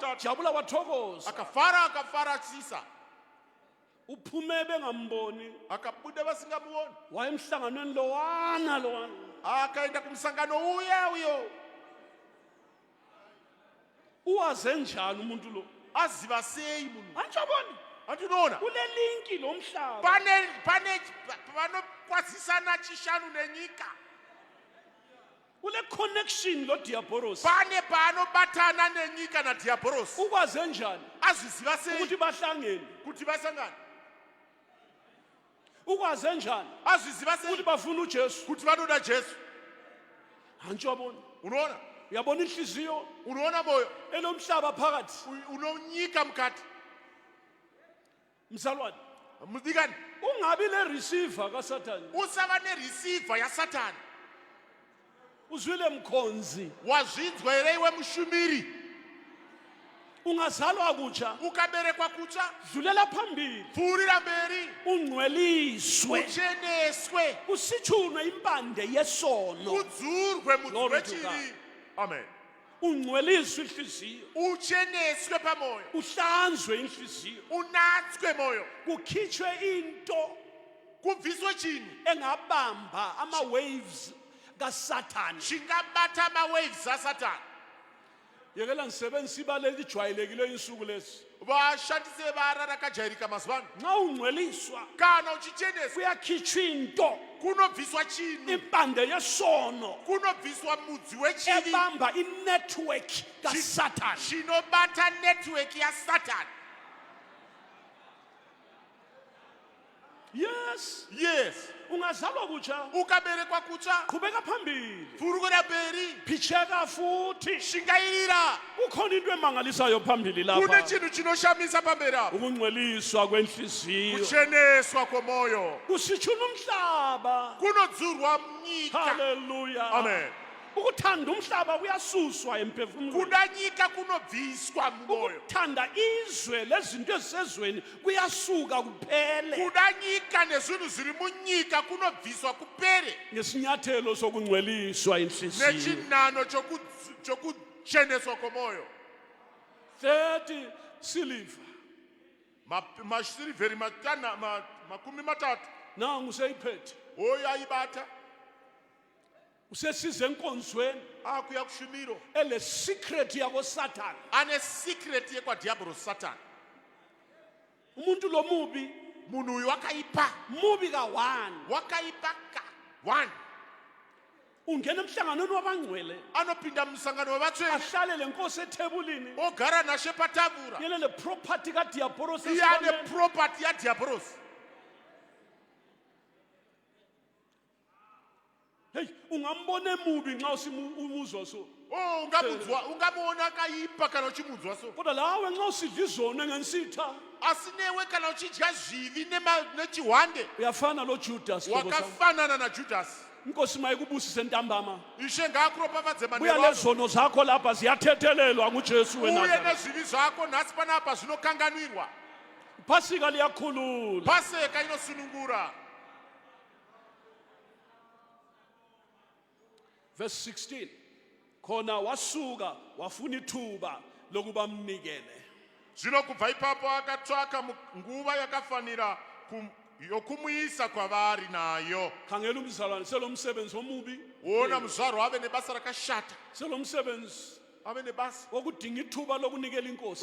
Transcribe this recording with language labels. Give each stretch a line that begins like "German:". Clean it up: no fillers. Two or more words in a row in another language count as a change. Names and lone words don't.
North Ndebele: Wajabula wathokoza.
Shona: akafara chisa
North Ndebele: Uphume bengamboni.
Shona: akabuda vasingamuoni
North Ndebele: Wayemhlanganweni lowana.
Shona: akaenda kumusangano uya uyo
North Ndebele: Uwaze njani umuntu lo?
Shona: aziva sei munhu
North Ndebele: Anjaboni.
Shona: andinoona
North Ndebele: Kule linki lomhlaba.
Shona: panokwazisana chishanu nenyika
North Ndebele: Kule connection lo diabolos.
Shona: pane panobatana nenyika nadiabhorosi
North Ndebele: Ukwaze njani
Shona: azviziva sei
North Ndebele: ukuthi bahlangene?
Shona: kuti vasangana
North Ndebele: Ukwaze njani
Shona: azviziva sei
North Ndebele: ukuthi bafuna uJesu?
Shona: kuti vanoda jesu
North Ndebele: Anjaboni.
Shona: unoona
North Ndebele: Uyabona inhliziyo
Shona: unoona moyo
North Ndebele: elomhlaba phakathi.
Shona: unonyika mukati
North Ndebele: Mzalwane,
Shona: mudikani
North Ndebele: ungabi le receiver kaSathane.
Shona: usava nerisivha yasatani
North Ndebele: Uzwile mkhonzi.
Shona: wazvinzwa here iwe mushumiri
North Ndebele: Ungazalwa kutsha.
Shona: ukaberekwa kutsva
North Ndebele: Dlulela phambili.
Shona: pfuurira mberi
North Ndebele: Ungcweliswe.
Shona: ucheneswe
North Ndebele: Usitshunwe impande yesono.
Shona: udzurwe mudzi
English: Glory to
Shona: wechivi amen
North Ndebele: Ungcweliswe inhliziyo.
Shona: ucheneswe pamoyo
North Ndebele: Uhlanzwe inhliziyo.
Shona: unatswe moyo
North Ndebele: Kukhitshwe into
Shona: kubviswe chinhu
North Ndebele: engabamba ama waves kaSathane.
Shona: chingabata amawaves asatani
North Ndebele: Yekela ngisebenzisa ibale lijwayelekile insuku lezi.
Shona: vashandise vara rakajairika mazuva ano
North Ndebele: Nxa ungcweliswa
Shona: kana uchicheneswa
North Ndebele: kuyakhitshwa into
Shona: kunobviswa chinhu
North Ndebele: impande yesono
Shona: kunobviswa mudzi wechivi
North Ndebele: ebamba inetwork kaSathane.
Shona: chinobata netiweki yasatani
North Ndebele: Yes,
Shona: yes
North Ndebele: ungazalwa kutsha.
Shona: ukaberekwa kutsva
North Ndebele: Qhubeka phambili.
Shona: pfurukira mberi
North Ndebele: Phicheka futhi.
Shona: shingairira
North Ndebele: Kukhona into emangalisayo phambili
Shona: kune
North Ndebele: lapha.
Shona: chinhu chinoshamisa pamberi apo
North Ndebele: Ukungcweliswa kwenhliziyo.
Shona: kucheneswa kwomoyo
North Ndebele: Kusitshuna umhlaba.
Shona: kunodzurwa nyika
North Ndebele: Hallelujah.
Shona: amen
North Ndebele: Ukuthanda umhlaba kuyasuswa emphefumulweni.
Shona: kuda nyika kunobviswa mumoyo
North Ndebele: Ukuthanda izwe lezinto ezisezweni kuyasuka kuphele.
Shona: kuda nyika nezvinhu zviri munyika kunobviswa kupere
North Ndebele: Ngesinyathelo sokungcweliswa inhliziyo.
Shona: nechinano chokucheneswa kwomoyo
North Ndebele: 30 silver.
Shona: masirivheri makumi matatu
North Ndebele: Nangu seyiphethe.
Shona: oyo aibata
North Ndebele: usesize enkonzweni
Shona: akuya kushumiro
North Ndebele: ele secret yabo Satan.
Shona: ane secret yekwadhiabhoro Satan.
North Ndebele: Umuntu lo mubi
Shona: Munhu uyu wakaipa
North Ndebele: mubi ka1
Shona: wakaipa ka 1
North Ndebele: ungena emhlanganweni wabangcwele
Shona: anopinda musangano wevatsvene
North Ndebele: ahlale lenkosi ethebulini
Shona: ogara nashe patafura
North Ndebele: yena le property kaDiabolos
Shona: iye ane property yadhiabhorosi.
North Ndebele: hey ungambona emubi nxa usimuzwa so
Shona: Oh, ungamuona akaipa kana uchimudzwa so.
North Ndebele: kodwa lawe nxa usidla izono ngensitha
Shona: Asinewe kana uchidya zvivi nechihwande
North Ndebele: uyafana lo Judas hlobo sam.
Shona: wakafanana naJudasi.
North Ndebele: Inkosi mayikubusise ntambama
Shona: Ishe ngakuropafadze
North Ndebele: buya maneno akho. lezono zakho lapha ziyathethelelwa nguJesu Uye weNazaretha.
Shona: nezvivi zvako nhasi panapa zvinokanganwirwa.
North Ndebele: Iphasika liyakhulula
Shona: Paseka inosunungura.
North Ndebele: verse 16 khona wasuka wafuna ithuba lokuba mnikele
Shona: Zvino kubva ipapo akatsvaka nguva yakafanira yokumuyisa kwavari nayo.
North Ndebele: khangela umzalwane selomsebenzi omubi
Shona: Wona muzvarwa ave nebasa rakashata.
North Ndebele: selomsebenzi
Shona: Ave nebasa
North Ndebele: wokudinga ithuba lokunikela inkosi